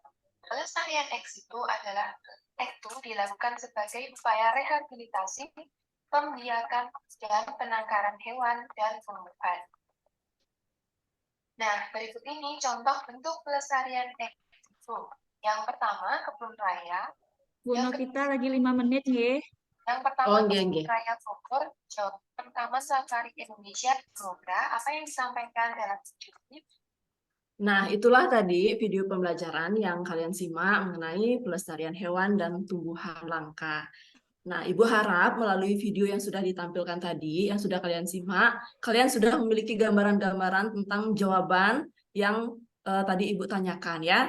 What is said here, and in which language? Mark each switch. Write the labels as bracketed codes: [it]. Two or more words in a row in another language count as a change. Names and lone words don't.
[id] Pelestarian [la] ex situ [id] dilakukan sebagai upaya rehabilitasi, pembiakan, dan penangkaran hewan dan tumbuhan. Nah, berikut ini contoh bentuk pelestarian [la] ex situ. [id] Yang pertama, kebun raya. Bu Novita lagi 5 menit, nggih. Yang pertama, nggih, kebun nggih. raya Bogor, Jawa Taman Safari Indonesia. Semoga apa yang disampaikan dalam video ini. Nah, itulah tadi video pembelajaran yang kalian simak mengenai pelestarian hewan dan tumbuhan langka. Nah, Ibu harap melalui video yang sudah ditampilkan tadi, yang sudah kalian simak, kalian sudah memiliki gambaran-gambaran tentang jawaban yang tadi Ibu tanyakan ya.